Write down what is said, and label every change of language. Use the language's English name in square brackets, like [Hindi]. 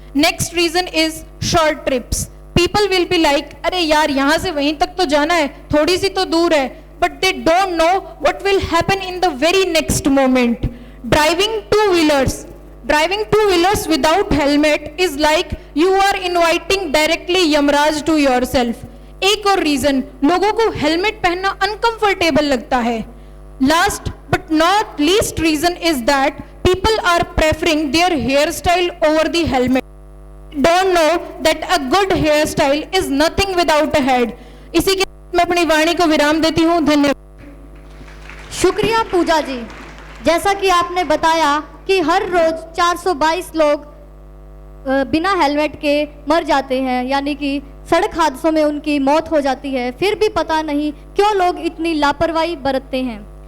[English] Next reason is short trips. People will be like, [Hindi] अरे यार यहाँ से वहीं तक तो जाना है, थोड़ी सी तो दूर है, [English] But they don't know what will happen in the very next moment. Driving two wheelers without helmet is like you are inviting directly Yamraj to yourself. [Hindi] एक और रीजन, लोगों को हेलमेट पहनना अनकंफर्टेबल लगता है। [English] Last but not least reason is that people are preferring their hairstyle over the helmet. Don't know that a good hairstyle is nothing without a head. [Hindi] इसी के साथ मैं अपनी वाणी को विराम देती हूँ। धन्यवाद। शुक्रिया पूजा जी। जैसा कि आपने बताया कि हर रोज 422 लोग बिना हेलमेट के मर जाते हैं, यानी कि सड़क हादसों में उनकी मौत हो जाती है, फिर भी पता नहीं क्यों लोग इतनी लापरवाही बरतते हैं।